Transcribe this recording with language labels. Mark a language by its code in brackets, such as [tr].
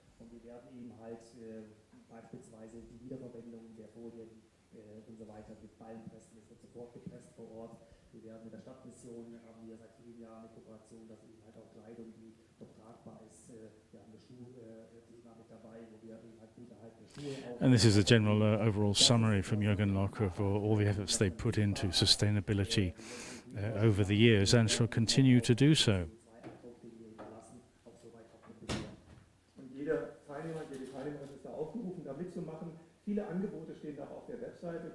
[de] Und wir werden eben halt beispielsweise die Wiederverwendung der Folien und so weiter mit Ballenpressen, das wird sofort gepresst vor Ort. Wir werden mit der Stadtmission, haben wir seit vielen Jahren eine Kooperation, dass eben halt auch Kleidung, die noch tragbar ist, wir haben eine Schuhthema mit dabei, wo wir eben halt gut erhaltene Schuhe auch. [en] And this is a general overall summary from Jürgen Lock of all the efforts they put into sustainability over the years and shall continue to do so. [de] Und jede Teilnehmerin ist da aufgerufen, da mitzumachen. Viele Angebote stehen da auf der Webseite.